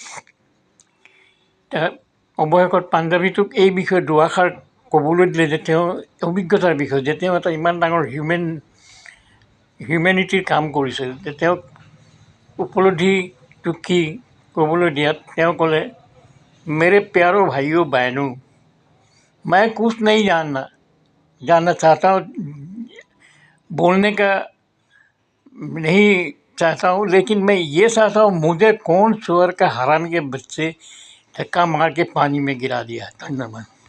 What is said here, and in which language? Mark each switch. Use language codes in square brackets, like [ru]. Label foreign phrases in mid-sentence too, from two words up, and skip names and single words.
[as] অৱশেষত পাঞ্জাবীটোক এই বিষয়ে দুআষাৰ ক'বলৈ দিলে যে তেওঁ অভিজ্ঞতাৰ বিষয়ে, যে তেওঁ এটা ইমান ডাঙৰ হিউমেনিটিৰ কাম কৰিছে, যে তেওঁক উপলব্ধিটো কি ক'বলৈ দিয়াত তেওঁ ক'লে, [hi] मेरे प्यारो भाइयों बहनों, मैं कुछ नहीं जानना चाहता हूँ, बोलने का नहीं चाहता हूँ, लेकिन मैं ये चाहता हूँ मुझे कौन सुअर का हरामी के बच्चे धक्का मार के पानी में गिरा दिया। धन्यवाद।